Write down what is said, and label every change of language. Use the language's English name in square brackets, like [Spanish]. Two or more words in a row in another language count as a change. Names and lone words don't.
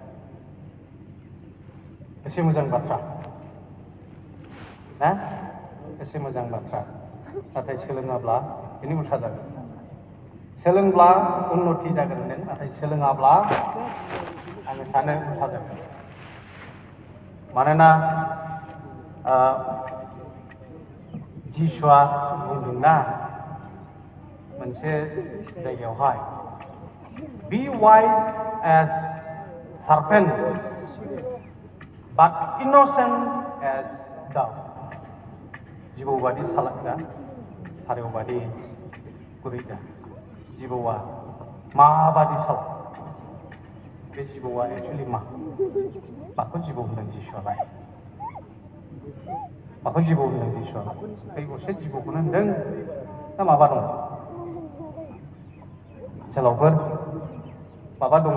[Bodo] एसे मोजां बाथ्रा ना एसे मोजां बाथ्रा नाथाय सोलोङाब्ला बेनि उल्था जागोन सोलोंब्ला उन्नति जागोन होनदों नाथाय सोलोङाब्ला आङो सानो उल्था जागोन मानोना जिसुआ बुंदोंना मोनसे जायगायावहाय [English] be wise as serpent but innocent as dove [Bodo] जिबौ बादि सालाक जा फारौ बादि गुरै जा जिबौआ माबादि सालाक बे जिबौआ एक्सुवेलि माखौ जिबौ होनदों जिसुआलाय माखौ जिबौ होनदों जिसुआलाय बे असे जिबौखौनो होनदों ना माबा दं जोलावफोर माबा दं